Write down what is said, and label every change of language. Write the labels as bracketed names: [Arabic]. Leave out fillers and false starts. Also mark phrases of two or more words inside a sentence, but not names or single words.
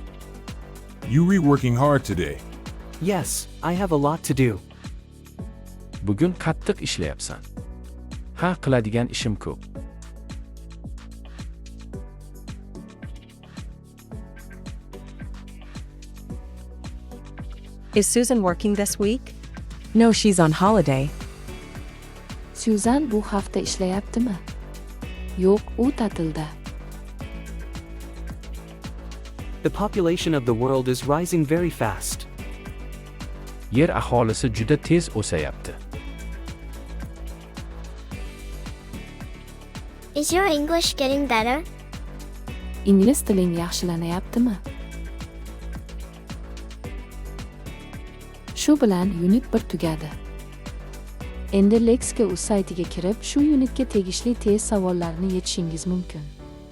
[English] You working hard today. Yes, I have a lot to do. [Uzbek] Bugun qattiq ishlayapsan. Ha, qiladigan ishim ko'p. [English] Is Susan working this week? No, she's on holiday. [Uzbek] Syuzan bu hafta ishlayaptimi? Yo'q, u ta'tilda. [English] The population of the world is rising very fast. [Uzbek] Yer aholisi juda tez o'sayapti. [English] Is your English getting better? [Uzbek] Ingliz tiling yaxshilanayaptimi? Shu bilan unit 1 tugadi. Endi Lexika.uz saytiga kirib, shu unitga tegishli test savollarini yechishingiz mumkin.